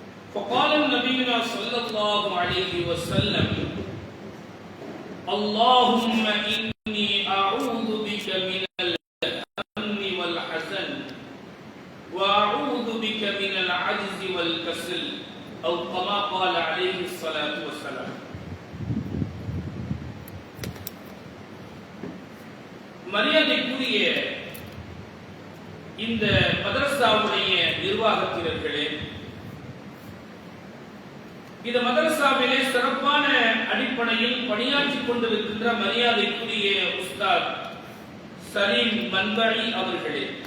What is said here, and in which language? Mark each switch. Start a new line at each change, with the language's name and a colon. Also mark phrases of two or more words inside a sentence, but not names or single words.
Arabic: فقال النبي صلى الله عليه وسلم اللهم إني أعوذ بك من الهم والحزن وأعوذ بك من العجز والكسل أو كما قال عليه الصلاة والسلام.
Tamil: மரியாதைக்குரிய இந்த மதரசாவுடைய நிர்வாகத்தினர்களே, இந்த மதரசாவிலே சிறப்பான அடிப்படையில் பணியாற்றிக் கொண்டிருக்கின்ற மரியாதைக்குரிய உஸ்தாத் சலீம் மன்கழி அவர்களே,